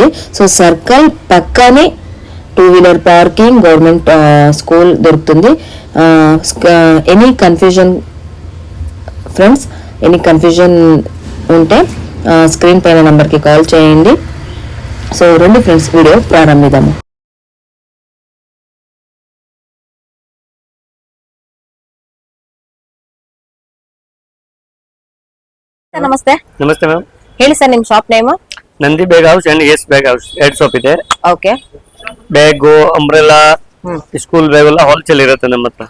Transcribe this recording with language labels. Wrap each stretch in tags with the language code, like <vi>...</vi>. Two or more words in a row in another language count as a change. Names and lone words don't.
<te>సో సర్కిల్ పక్కనే</te> <en>2-wheeler parking, government school</en> <te>దొరుకుతుంది.</te> <en>any confusion friends, any confusion</en> <te>ఉంటే స్క్రీన్ పైన నంబర్కి కాల్ చేయండి. సో రెండు ఫ్రెండ్స్, వీడియో ప్రారంభిద్దాము.</te> <kn>ನಮಸ್ತೆ. ನಮಸ್ತೆ ಮ್ಯಾಮ್. ಹೇಳಿ ಸರ್, ನಿಮ್</kn> <en>shop name?</en> <kn>ನಂದಿ ಬ್ಯಾಗ್ ಹೌಸ್ ಅಂಡ್ ಎಸ್ ಬ್ಯಾಗ್ ಹೌಸ್, 2 ಶಾಪ್ ಇದೆ. ಓಕೆ.</kn> <en>bag, umbrella, school bag</en> <kn>ಎಲ್ಲ ಹೋಲ್ಸೇಲ್ ಇರುತ್ತೆ ನಮ್ಮ ಹತ್ರ.</kn>